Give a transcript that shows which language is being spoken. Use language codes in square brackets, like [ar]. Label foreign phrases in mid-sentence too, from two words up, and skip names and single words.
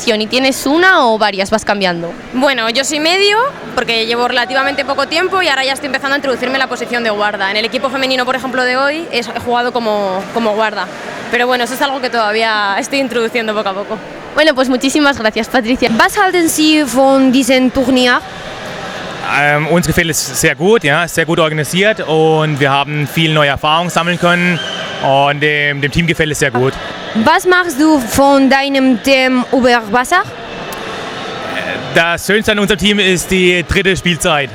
[es] ¿Y tienes una o varias? ¿Vas cambiando? Bueno, yo soy medio porque llevo relativamente poco tiempo y ahora ya estoy empezando a introducirme en la posición de guarda. En el equipo femenino, por ejemplo, de hoy he jugado como guarda. Pero bueno, eso es algo que todavía estoy introduciendo poco a poco. Bueno, pues muchísimas gracias, Patricia. [de] Was halten Sie von diesem Turnier? Uns gefällt es sehr gut, ja, sehr gut organisiert und wir haben viel neue Erfahrung sammeln können und dem Team gefällt es sehr gut. Was machst du von deinem Team über Wasser? Das Schönste an unserem Team ist die dritte Spielzeit.